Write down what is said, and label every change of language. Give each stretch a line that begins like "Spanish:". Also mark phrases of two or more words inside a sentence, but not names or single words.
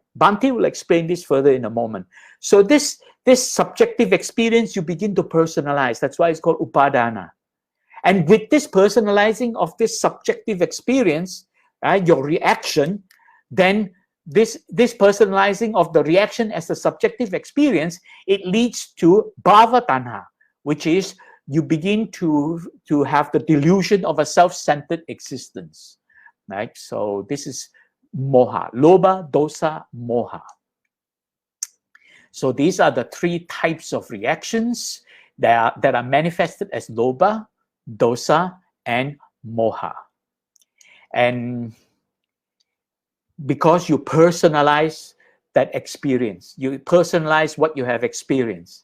English: Bhante will explain this further in a moment. So this subjective experience you begin to personalize. That's why it's called upadhana. And with this personalizing of this subjective experience, right, your reaction, then this personalizing of the reaction as a subjective experience, it leads to
Pali: bhava tanha,
English: which is you begin to have the delusion of a self-centered existence, right? So this is
Pali: moha, lobha, dosa, moha.
English: So these are the three types of reactions that are manifested as
Pali: lobha, dosa,
English: and moha. And because you personalize that experience, you personalize what you have experienced.